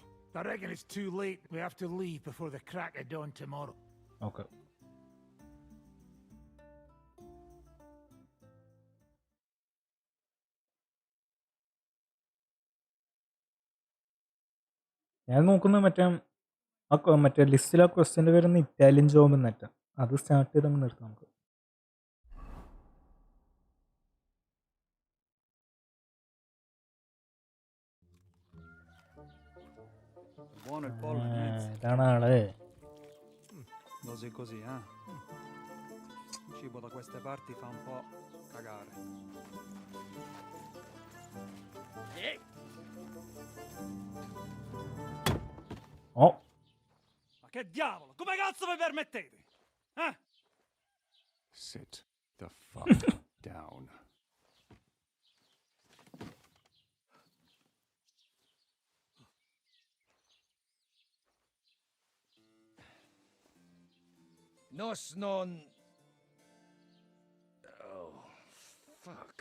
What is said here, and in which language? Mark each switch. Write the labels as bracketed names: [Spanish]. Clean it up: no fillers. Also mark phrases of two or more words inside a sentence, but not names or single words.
[English] I reckon it's too late. We have to leave before the crack of dawn tomorrow. Okay. [Malayalam] ഞാൻ നോക്കുന്നത് മറ്റേ ലിസ്റ്റിൽ ആ ക്വസ്റ്റ്യൻ്റെ വരുന്ന ഇറ്റാലിയൻ ജോബ് എന്നിട്ടാ അത് സ്റ്റാർട്ട് ചെയ്ത് അങ്ങ് നിർത്താം നമുക്ക്. [Italian] Buono il pollo in mezzo. [Malayalam] ഇതാണ് ആള്. [Italian] Così così, eh? Il cibo da queste parti fa un po' cagare. Oh. Ma che diavolo? Come cazzo vi permettete? Eh? [English] Sit the fuck down. Nos non... Oh, fuck.